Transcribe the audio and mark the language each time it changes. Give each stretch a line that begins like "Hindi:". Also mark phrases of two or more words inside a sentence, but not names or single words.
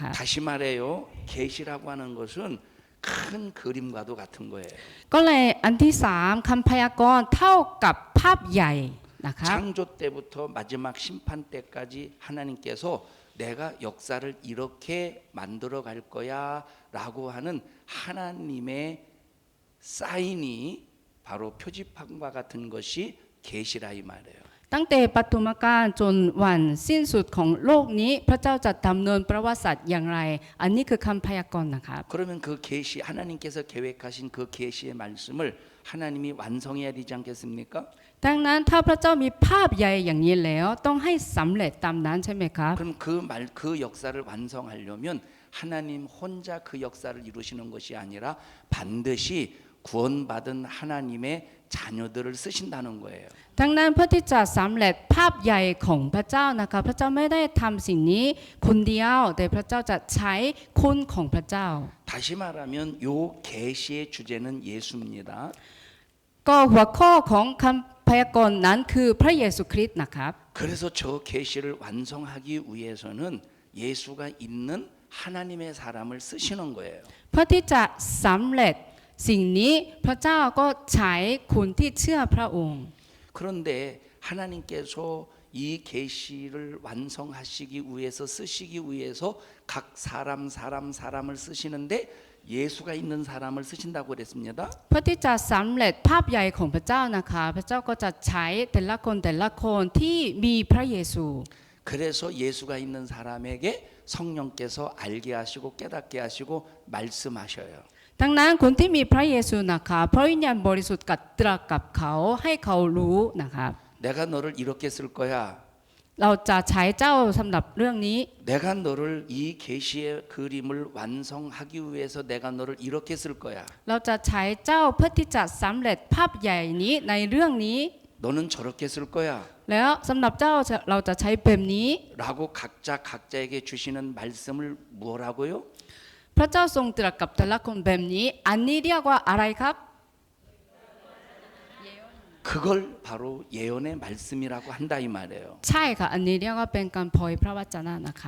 Korean: 다시 말해요. 계시라고 하는 것은 큰 그림과도 같은 거예요.
Thai: ก็เลยอันที่สามคำพยากรณ์เท่ากับภาพใหญ่นะคะ
Korean: 창조 때부터 마지막 심판 때까지 하나님께서 내가 역사를 이렇게 만들어 갈 거야라고 하는 하나님의 사인이 바로 표지판과 같은 것이 계시라 이 말이에요.
Thai: ตั้งแต่ปฐมกาลจนวันสิ้นสุดของโลกนี้พระเจ้าจะดำเนินประวัติศาสตร์อย่างไรอันนี้คือคำพยากรณ์นะครับ
Korean: 그러면 그 계시 하나님께서 계획하신 그 계시의 말씀을 하나님이 완성해야 되지 않겠습니까?
Thai: ดังนั้นถ้าพระเจ้ามีภาพใหญ่อย่างนี้แล้วต้องให้สำเร็จตามนั้นใช่ไหมครับ
Korean: 그럼 그 역사를 완성하려면 하나님 혼자 그 역사를 이루시는 것이 아니라 반드시 구원받은 하나님의 자녀들을 쓰신다는 거예요.
Thai: ดังนั้นเพื่อที่จะสำเร็จภาพใหญ่ของพระเจ้านะคะพระเจ้าไม่ได้ทำสิ่งนี้คนเดียวแต่พระเจ้าจะใช้คนของพระเจ้า
Korean: 다시 말하면 요 계시의 주제는 예수입니다.
Thai: ก็หัวข้อของคำพยากรณ์นั้นคือพระเยซูคริสต์นะครับ
Korean: 그래서 저 계시를 완성하기 위해서는 예수가 있는 하나님의 사람을 쓰시는 거예요.
Thai: เพื่อที่จะสำเร็จสิ่งนี้พระเจ้าก็ใช้คนที่เชื่อพระองค์
Korean: 그런데 하나님께서 이 계시를 완성하시기 위해서 쓰시기 위해서 각 사람을 쓰시는데 예수가 있는 사람을 쓰신다고 그랬습니다.
Thai: เพื่อที่จะสำเร็จภาพใหญ่ของพระเจ้านะคะพระเจ้าก็จะใช้แต่ละคนที่มีพระเยซู
Korean: 그래서 예수가 있는 사람에게 성령께서 알게 하시고 깨닫게 하시고 말씀하셔요.
Thai: ดังนั้นคนที่มีพระเยซูนะคะพระวิญญาณบริสุทธิ์กัดตรัสกับเขาให้เขารู้นะคะ
Korean: 내가 너를 이렇게 쓸 거야.
Thai: เราจะใช้เจ้าสำหรับเรื่องนี้
Korean: 내가 너를 이 계시의 그림을 완성하기 위해서 내가 너를 이렇게 쓸 거야.
Thai: เราจะใช้เจ้าเพื่อที่จะสำเร็จภาพใหญ่นี้ในเรื่องนี้
Korean: 너는 저렇게 쓸 거야.
Thai: แล้วสำหรับเจ้าเราจะใช้แบบนี้
Korean: 라고 각자에게 주시는 말씀을 뭐라고요?
Thai: พระเจ้าทรงตรัสกับแต่ละคนแบบนี้อันนี้เรียกว่าอะไรครับ
Korean: 그걸 바로 예언의 말씀이라고 한다 이 말이에요.
Thai: ใช่ค่ะอันนี้เรียกว่าเป็นการเผยพระวจนะนะครับ